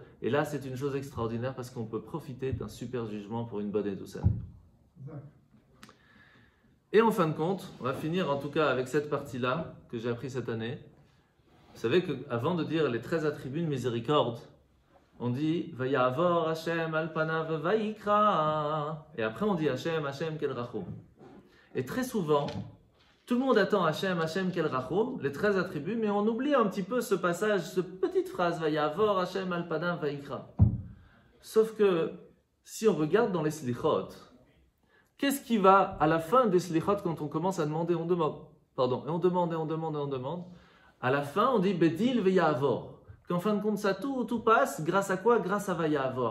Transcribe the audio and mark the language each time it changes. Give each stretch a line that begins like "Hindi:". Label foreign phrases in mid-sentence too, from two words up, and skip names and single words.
French: Et là, c'est une chose extraordinaire parce qu'on peut profiter d'un super jugement pour une bonne et douce année. Et en fin de compte, on va finir en tout cas avec cette partie-là que j'ai appris cette année. Vous savez qu'avant de dire les 13 attributs de miséricorde, on dit
Hebrew: ויעבור השם על פניו ויקרא.
French: Et après on dit
Hebrew: השם, השם קל רחום.
French: Et très souvent, tout le monde attend
Hebrew: השם, השם קל רחום,
French: les 13 attributs, mais on oublie un petit peu ce passage, cette petite phrase
Hebrew: ויעבור השם על פניו ויקרא.
French: Sauf que si on regarde dans les slichot, qu'est-ce qui va à la fin des slichot quand on commence à demander, on demande. Et on demande. À la fin, on dit
Hebrew: בדיל ויעבור.
French: Qu'en fin de compte, ça tout passe. Grâce à quoi? Grâce à Vayavor.